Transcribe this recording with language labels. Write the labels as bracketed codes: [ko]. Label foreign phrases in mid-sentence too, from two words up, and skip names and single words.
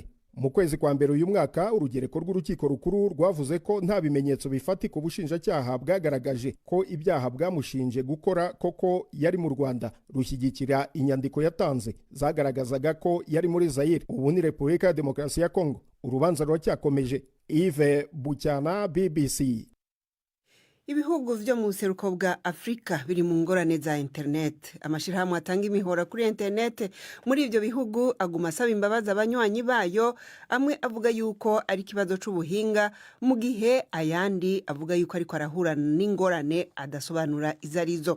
[rw] Mu kwezi kwa mbere uyu mwaka, urugereko rw'urukiko rukuru rwavuze ko nta bimenyetso bifatika ubushinjacyaha bwagaragaje ko ibyaha bwamushinje gukora koko yari mu Rwanda, rushyigikira inyandiko yatanze zagaragazaga ko yari muri Zaire, ubu ni Repubulika ya Demokarasi ya Kongo. Urubanza ruracyakomeje. Yves Bucyana, BBC. [rn] Ibihugu vyo mu buseruko bwa Afrika biri mu ngorane za internet. Amashirahamwe atanga imihora kuri internet muri ivyo bihugu aguma asaba imbabazi abanywanyi bayo, amwe avuga yuko ari kibazo c'ubuhinga, mu gihe ayandi avuga yuko ariko arahura n'ingorane adasobanura izarizo.